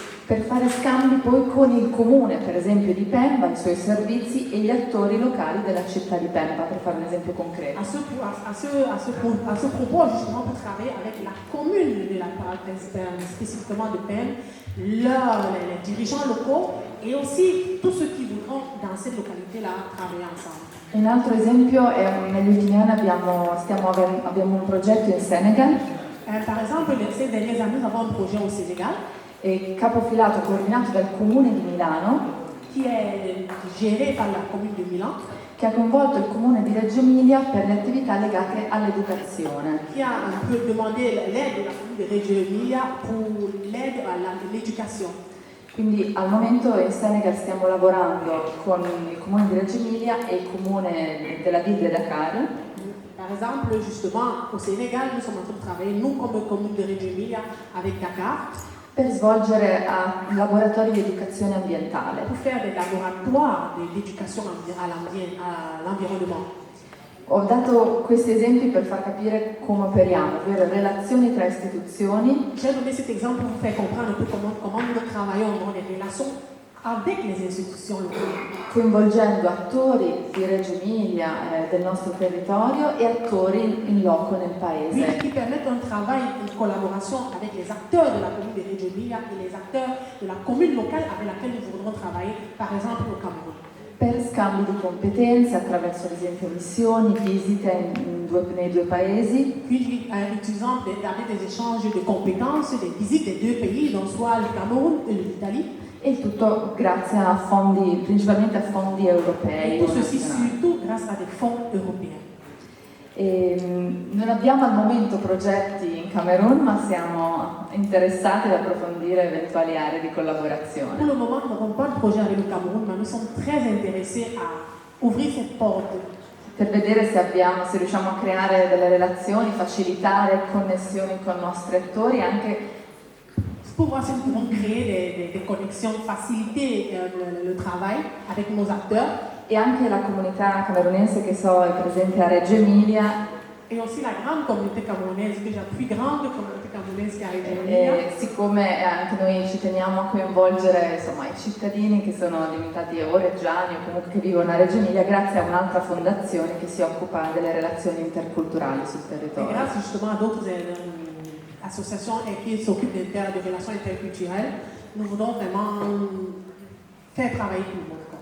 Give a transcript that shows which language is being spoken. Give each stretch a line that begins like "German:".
Italian: Per fare scambi poi con il comune, per esempio di Pemba, i suoi servizi e gli attori locali della città di Pemba, per fare un esempio concreto.
French: À ce propos, justement, pour travailler avec la commune de la spécifiquement de Pemba, les dirigeants locaux et aussi tous ceux qui voudront dans cette localité-là travailler ensemble.
Italian: Un altro esempio è negli ultimi anni abbiamo un progetto in Senegal.
French: Par exemple, ces dernières années, nous avons un projet au Sénégal.
Italian: Capofilato coordinato dal comune di Milano,
French: qui est géré par la commune de Milan,
Italian: che ha coinvolto il comune di Reggio Emilia per le attività legate all'educazione.
French: Qui a un peu demandé l'aide de la commune de Reggio Emilia pour l'aide à l'éducation.
Italian: Quindi al momento in Senegal stiamo lavorando con il comune di Reggio Emilia e il comune della
French: ville
Italian: di Dakar.
French: Par exemple, justement, au Sénégal, nous sommes en train de travailler, nous comme commune de Reggio Emilia, avec Dakar.
Italian: per svolgere laboratori di educazione ambientale.
French: Pour faire des laboratoires d'éducation à l'environnement.
Italian: Ho dato questi esempi per far capire come operiamo, ovvero relazioni tra istituzioni.
French: J'ai donné cet exemple pour vous faire comprendre un peu comment nous travaillons dans les relations avec les istitutions
Italian: locali. Coinvolgendo attori di Reggio Emilia, del nostro territorio, e attori in loco nel paese.
French: Qui permettent un travail de collaboration avec les acteurs de la commune de Reggio Emilia et les acteurs de la commune locale avec laquelle nous voudrons travailler, par exemple au Cameroun.
Italian: Per scambi di competenze attraverso ad esempio missioni, visite nei due paesi.
French: Puis utilisant des échanges de compétences, des visites des deux pays, donc soit le Cameroun et l'Italie.
Italian: E il tutto grazie a fondi, principalmente a fondi europei.
French: Tout ceci surtout grâce à des fonds européens.
Italian: Non abbiamo al momento progetti in Camerun, ma siamo interessati ad approfondire eventuali aree di collaborazione.
French: Pour le moment, nous n'avons pas de projet avec le Cameroun, mais nous sommes très intéressés à ouvrir cette porte.
Italian: Per vedere se riusciamo a creare delle relazioni, facilitare connessioni con i nostri attori, anche
French: pour voir si nous pouvons créer des connexions, faciliter le travail avec nos acteurs.
Italian: E anche la comunità camerunense che so è presente a Reggio Emilia.
French: Et aussi la grande communauté camerounaise, déjà plus grande communauté camerounaise
Italian: che
French: a Reggio Emilia.
Italian: Siccome anche noi ci teniamo a coinvolgere insomma, i cittadini che sono diventati o reggiani o comunque che vivono a Reggio Emilia, grazie a un'altra fondazione che si occupa delle relazioni interculturali sul territorio.
French: Et grâce justement à d'autres associations qui s'occupent des relations interculturelles, nous voulons vraiment faire travailler tout le monde.